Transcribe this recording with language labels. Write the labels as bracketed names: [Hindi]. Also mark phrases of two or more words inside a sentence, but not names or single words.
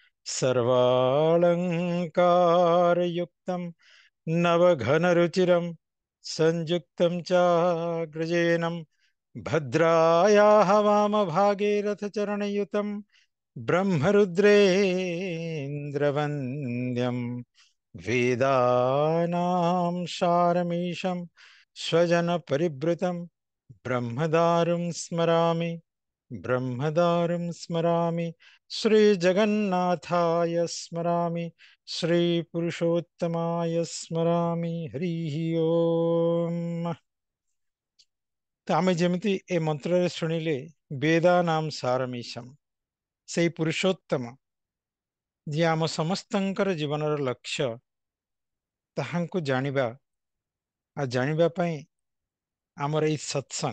[Sanskrit] सर्वालङ्कारयुक्तं नवघनरुचिरं संयुक्तं चाग्रजेनं भद्रायाः वामभागे रथचरणयुतं ब्रह्मरुद्रेन्द्रवन्द्यं वेदानां सारमीशं स्वजनपरिवृतं ब्रह्मदारुं स्मरामि ब्रह्मदारुं स्मरामि। श्रीजगन्नाथाय स्मरामि, श्रीपुरुषोत्तमाय स्मरामि। हरिः ओम्। [Odia] ତ ଆମେ ଯେମିତି ଏ ମନ୍ତ୍ରରେ ଶୁଣିଲେ [Sanskrit] ବେଦାନାମ୍ ସାରମୀଶମ୍, [Odia] ସେଇ ପୁରୁଷୋତ୍ତମ ଯିଏ ଆମ ସମସ୍ତଙ୍କର ଜୀବନର ଲକ୍ଷ୍ୟ, ତାହାଙ୍କୁ ଜାଣିବା, ଆଉ ଜାଣିବା ପାଇଁ ଆମର ଏଇ ସତ୍ସଙ୍ଗ।